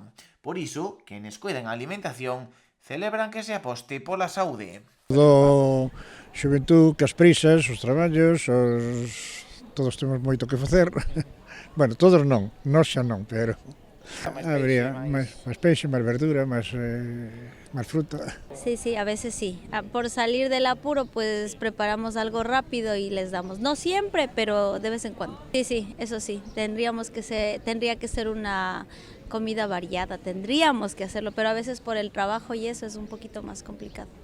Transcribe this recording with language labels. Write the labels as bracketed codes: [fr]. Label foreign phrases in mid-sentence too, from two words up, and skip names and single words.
[gl] Por iso, quenes cuidan a alimentación celebran que se aposte pola saúde. Do xuventud, que as prisas, os traballos, todos temos moito que facer. Bueno, todos non, nós xa non, pero habría máis peixe, máis verdura, máis fruta. [es] Sí, a veces sí. Por salir del apuro, pues preparamos algo rápido y les damos. No siempre, pero de vez en cuando. Sí, eso sí. Tendría que ser una comida variada, tendríamos que hacerlo, pero a veces por el trabajo y eso es un poquito más complicado.